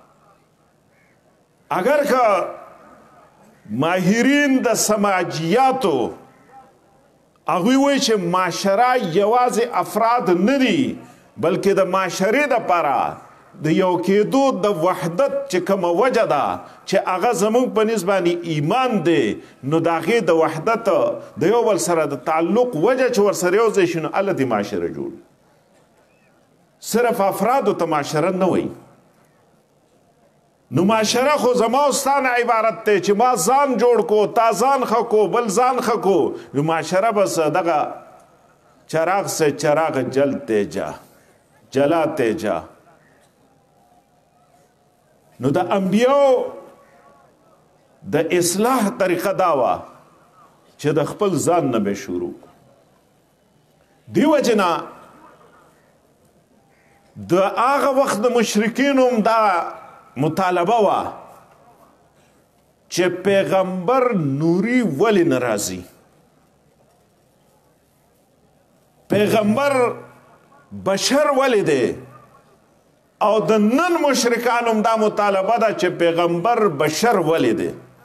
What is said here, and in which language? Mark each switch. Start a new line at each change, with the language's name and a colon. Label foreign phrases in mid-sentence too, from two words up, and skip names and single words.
Pashto: اگر که ماهرین د سماجیاتو هغوی وایي چې معاشره یوازې افراد نه دي بلکې د معاشرې دپاره د یو کېدو د وحدت چې کومه وجه ده چې هغه زموږ په نسبت باندې ایمان دی نو د هغې د وحدت د یو بل سره د تعلق وجه چې ورسره یو ځای شي نو هلته دې معاشره جوړ صرف افرادو ته معاشره نه وایي نو معاشره خو زما او ستا نه عبارت دی چې ما ځان جوړ کو تا ځان ښه کو بل ځان ښه کو نو معاشره بس دغه
Urdu: چراغ سے چراغ جلتے جا جلاتے جا
Pashto: نو د انبیاء د اصلاح طریقه دا وه چې د خپل ځان نه به شروع دی وجې نه د هغه وخت د مشرکینو هم دا مطالبه وه چې پیغمبر نوري ولې نه راځي پیغمبر بشر ولې دی او د نن مشرکانو هم دا مطالبه ده چې پیغمبر بشر ولې دی